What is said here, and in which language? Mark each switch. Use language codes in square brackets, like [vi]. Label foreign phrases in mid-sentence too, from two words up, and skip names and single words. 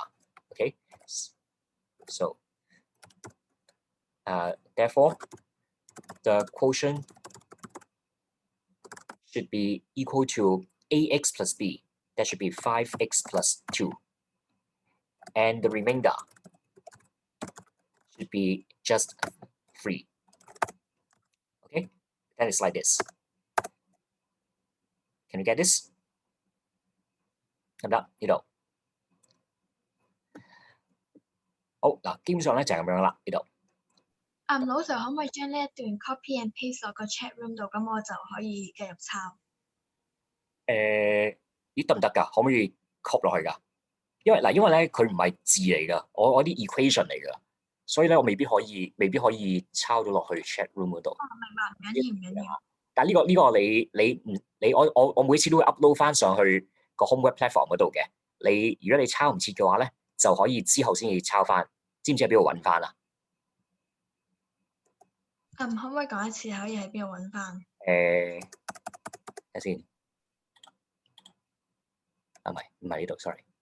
[en] Okay, so therefore the quotient should be equal to ax plus b. That should be 5x plus 2. And the remainder should be just 3. Okay, that is like this. Can you get this? [yue] 得唔得？呢度好嗱，基本上咧就係咁樣啦。呢度老師可唔可以將呢一段 [en] copy and paste [yue] 落個 chat room 度，咁我就可以繼續抄。咦得唔得㗎？可唔可以 copy 落去㗎？因為咧佢唔係字嚟㗎，我啲 equation 嚟㗎，所以咧我未必可以抄到落去 chat room 嗰度。明白，唔緊要。但呢個我每次都會 upload 翻上去個 [en] home web platform [yue] 嗰度嘅。如果你抄唔切嘅話咧，就可以之後先至抄翻。知唔知喺邊度揾翻啊？可唔可以講一次可以喺邊度揾翻？睇先。唔係呢度 ，sorry。